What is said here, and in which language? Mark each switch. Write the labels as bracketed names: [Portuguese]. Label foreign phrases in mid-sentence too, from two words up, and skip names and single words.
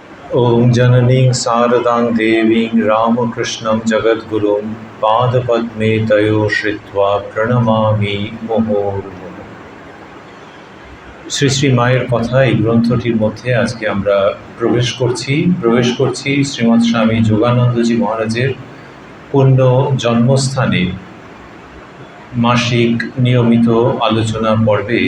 [Sanskrit] ॐ जननीं शारदां देवीं रामकृष्णं जगद्गुरुं पादपद्मे तयोः श्रित्वा प्रणमामि মুহুর্মুহুঃ। [Bangla] শ্রী শ্রী মায়ের কথা এই গ্রন্থটির মধ্যে আজকে আমরা প্রবেশ করছি শ্রীমৎ স্বামী যোগানন্দজি মহারাজের পুণ্য জন্মস্থানে মাসিক নিয়মিত আলোচনা পর্বে।